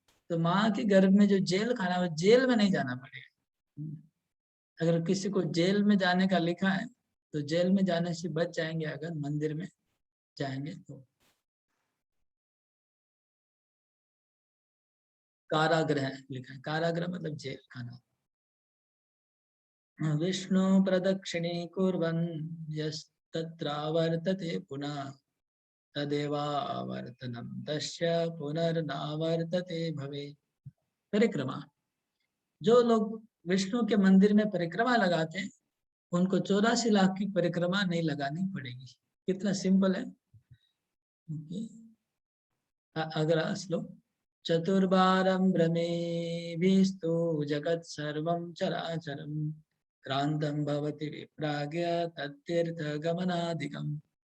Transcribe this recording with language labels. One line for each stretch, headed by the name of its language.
Hindi: तो माँ के गर्भ में जो जेल खाना है, जेल में नहीं जाना पड़ेगा। अगर किसी को जेल में जाने का लिखा है तो जेल में जाने से बच जाएंगे अगर मंदिर में जाएंगे तो। कारागृह लिखा है, कारागृह मतलब जेल खाना।
Sanskrit: विष्णु प्रदक्षिणे कुर्वन् यस्तत्रावर्तते पुनः तदेवावर्तनं तस्य पुनर्नावर्तते भवे।
Hindi: परिक्रमा, जो लोग विष्णु के मंदिर में परिक्रमा लगाते हैं उनको 84 लाख की परिक्रमा नहीं लगानी पड़ेगी। कितना सिंपल है। अगला श्लोक,
Sanskrit: चतुर्बारं भ्रमेभिस्तु जगत् सर्वं चराचरं क्रांतं भवति विप्राज्ञ तत्तीर्थ गमनादिकम्।